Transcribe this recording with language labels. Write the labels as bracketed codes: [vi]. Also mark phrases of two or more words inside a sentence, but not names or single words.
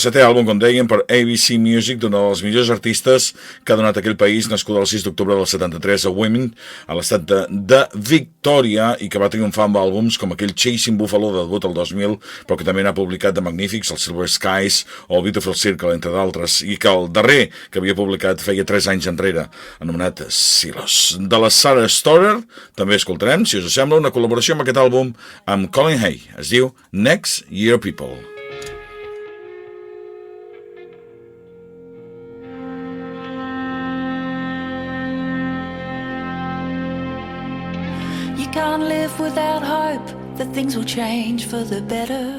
[ca] 7è àlbum, com dèiem, per ABC Music, d'una de les millors artistes que ha donat aquell país, nascuda el 6 d'octubre del 73 a Women, a l'estat de Victòria, i que va triomfar amb àlbums com aquell Chasing Buffalo de debut el 2000, però que també n'ha publicat de magnífics, el Silver Skies o el Beautiful Circle, entre d'altres, i que el darrer que havia publicat feia 3 anys enrere, anomenat Silos. De la Sarah Storer també escoltarem, si us sembla, una col·laboració amb aquest àlbum amb Colin Hay. Es diu Next Year People. [en] You can't live without hope that things will change for the better.